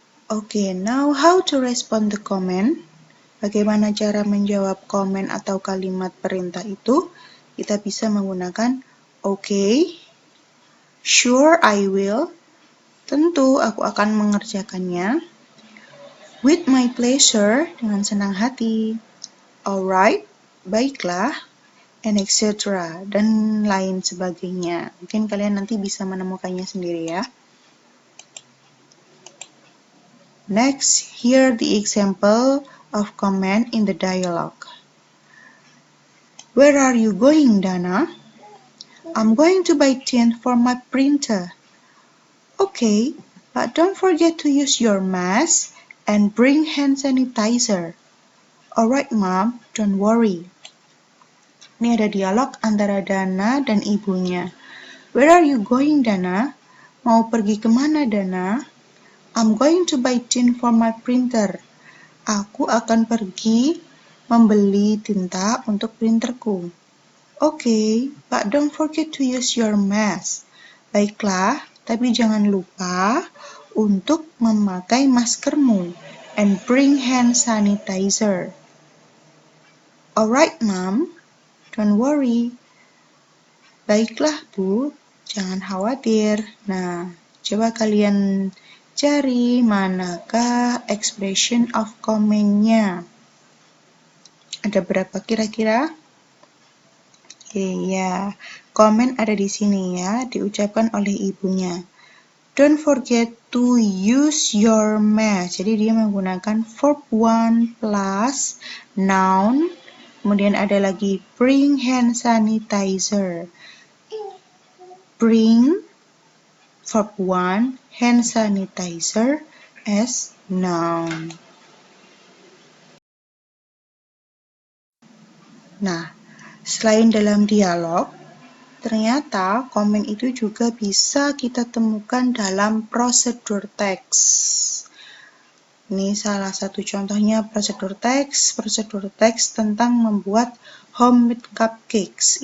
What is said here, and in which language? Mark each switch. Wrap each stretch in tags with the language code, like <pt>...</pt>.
<en>Okay, now how to respond the comment?</en> <id>Bagaimana cara menjawab komen atau kalimat perintah itu? Kita bisa menggunakan okay,</id> <en>sure I will,</en> <id>tentu aku akan mengerjakannya,</id> <en>with my pleasure,</en> <id>dengan senang hati,</id> <en>alright,</en> <id>baiklah,</id> <en>and etc.</en> <id>dan lain sebagainya. Mungkin kalian nanti bisa menemukannya sendiri ya.</id> <en>Next, here the example of comment in the dialogue. Where are you going, Dana? I'm going to buy tin for my printer. Okay, but don't forget to use your mask and bring hand sanitizer. Alright, Mom, don't worry.</en> <id>Ini ada dialog antara Dana dan ibunya.</id> <en>Where are you going, Dana?</en> <id>Mau pergi kemana, Dana?</id> <en>I'm going to buy tin for my printer.</en> <id>Aku akan pergi membeli tinta untuk printerku.</id> <en>Okay, but don't forget to use your mask.</en> <id>Baiklah, tapi jangan lupa untuk memakai maskermu.</id> <en>And bring hand sanitizer. Alright, Mom. Don't worry.</en> <id>Baiklah, Bu. Jangan khawatir. Nah, coba kalian cari manakah expression of comment-nya. Ada berapa kira-kira? Ya, komen ada di sini ya, diucapkan oleh ibunya.</id> <en>Don't forget to use your mask.</en> <id>Jadi dia menggunakan verb 1 plus noun. Kemudian ada lagi</id> <en>bring hand sanitizer. Bring verb 1, hand sanitizer as noun.</en> <id>Nah, selain dalam dialog, ternyata komen itu juga bisa kita temukan dalam prosedur teks. Ini salah satu contohnya prosedur teks tentang membuat homemade cupcakes.</id>